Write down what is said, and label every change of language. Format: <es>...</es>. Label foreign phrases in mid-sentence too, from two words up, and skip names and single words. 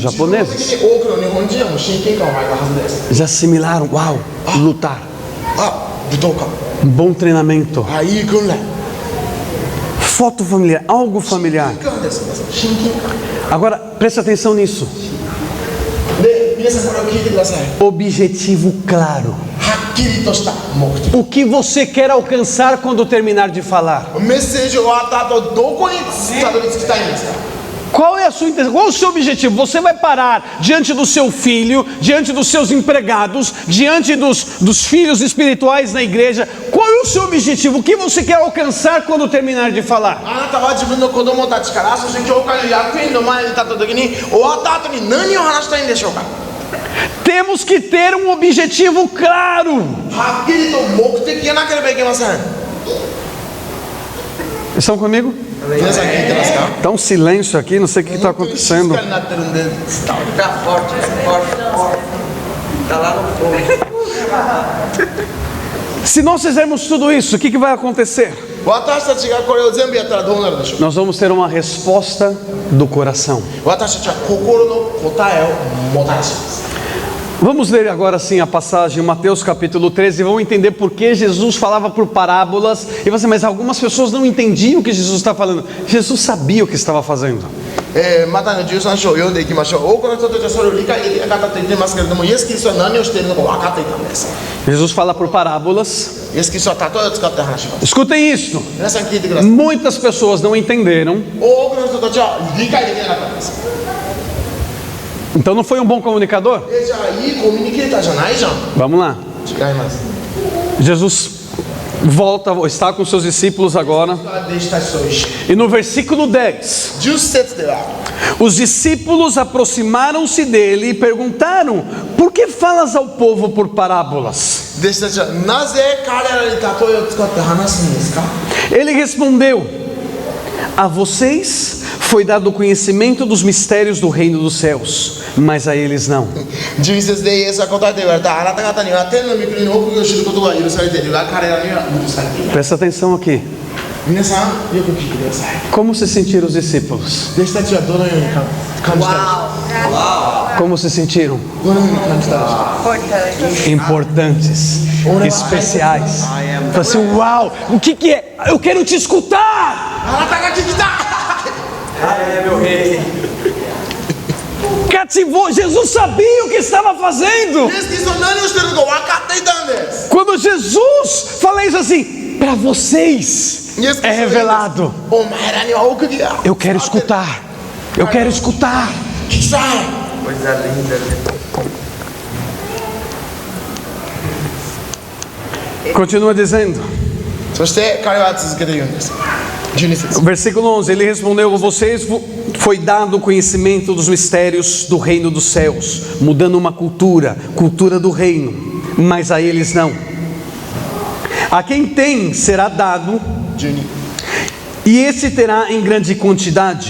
<ja>自動的 japoneses. に多くの日本人はもう親近感を湧いたはずです。</ja> <pt>Já assimilaram, uau, lutar,</pt> <ja>あ、武道館、</ja> <pt>bom treinamento,</pt> <ja>あ、いい訓練、</ja> <pt>foto familiar, algo familiar.</pt> <ja>いかがですか？親近感。</ja> <pt>Agora preste atenção nisso.</pt> <ja>で、皆さんこれを聞いてください。</ja> <pt>Objetivo claro.</pt> <ja>はっきりとした目的。</ja> <pt>O que você quer alcançar quando terminar de falar?</pt> <ja>メッセージ終わった後、どこにたどり着きたいんですか？</ja> <pt>Qual é a sua intenção? Qual é o seu objetivo? Você vai parar diante do seu filho, diante dos seus empregados, diante dos filhos espirituais na igreja. Qual é o seu objetivo? O que você quer alcançar quando terminar de falar?</pt> <ja>あなたは自分の子供たちから、そして教会の役員の前に立った時に、終わった後に何を話したいんでしょうか？</ja> <pt>Temos que ter um objetivo claro.</pt> <ja>はっきりと目的がなければいけません。</ja> <pt>Estão comigo?</pt> <ja>皆さん聞いてますか？</ja> <pt>Tá um silêncio aqui, não sei o que está</pt> <ja>静 acontecendo. かになってるんで伝わる。</ja> <pt>Tá forte, forte, forte. Tá lá no fundo. Se nós fizermos tudo isso, o que vai acontecer?</pt> <ja>私たちがこれを全部やったらどうなるでしょう？</ja> <pt>Nós vamos ter uma resposta do coração.</pt> <ja>私たちは心の答えをもたらします。</ja> <pt>Vamos ler agora sim a passagem, Mateus capítulo 13, e vamos entender por que Jesus falava por parábolas. E você, mas algumas pessoas não entendiam o que Jesus está falando. Jesus sabia o que estava fazendo.</pt> <ja>マタイの13章を読んでいきましょう。多くの人たちはそれを理解できなかったと言っていますけれども、イエス・キリストは何をしているのか分かっていたんです。</ja> <pt>Jesus fala por parábolas.</pt> <ja>イエス・キリストは例えを使って話します。</ja> <pt>Escutem isso.</pt> <ja>皆さん聞いてください。</ja> <pt>Muitas pessoas não entenderam.</pt> <ja>多くの人たちは理解できなかったんです。</ja> <pt>Então não foi um bom comunicador?</pt> <ja>じゃあいいコミュニケーターじゃないじゃん。</ja> <pt>Vamos lá.</pt> <ja>違います。</ja> <pt>Jesus volta, está com seus discípulos agora.</pt> <ja>弟子たちと一緒。</ja> <pt>E no versículo 10,</pt> <ja>10 節では、</ja> <pt>os discípulos aproximaram-se dele e perguntaram: por que falas ao povo por parábolas?</pt> <ja>弟子たちはなぜ彼らに例えを使って話すんですか？</ja> <pt>Ele respondeu: a vocês foi dado o conhecimento dos mistérios do reino dos céus, mas a eles não.</pt> <ja>11 節でイエスは答えて言われた。あなた方には天の御国の奥義を知ることが許されているが、彼らには許されていない。</ja> <pt>Presta atenção aqui.</pt> <ja>皆さんよく聞いてください。</ja> <pt>Como se sentiram os discípulos?</pt> <ja>弟子たちはどのように感じたでしょ</ja> <pt>Como se sentiram?</pt> <ja>うか。どのように感じたでしょう。</ja> <pt>Importantes, especiais. Fala assim, uau, o que é? Eu quero te escutar.</pt> <ja>あなたが聞きたい。</ja> <pt>Cativou, Jesus sabia o que estava fazendo.</pt> <ja>イエス・キリストは何をしているのか分かっていたんです。</ja> <pt>Quando Jesus fala isso assim, para vocês</pt> <ja>イエス・キ é リストは言うんです revelado. お前らには奥義が。</ja> <pt>Eu quero escutar. Eu quero escutar.</pt> <ja>聞きたい。</ja> <pt>Coisa linda, né? Continua dizendo.</pt> <ja>そして彼は続けて言うんです。12節。</ja> <pt>Versículo 11, ele respondeu: a vocês foi dado o conhecimento dos mistérios do reino dos céus, mudando uma cultura do reino, mas a eles não. A quem tem será dado, 12。 e esse terá em grande quantidade.</pt>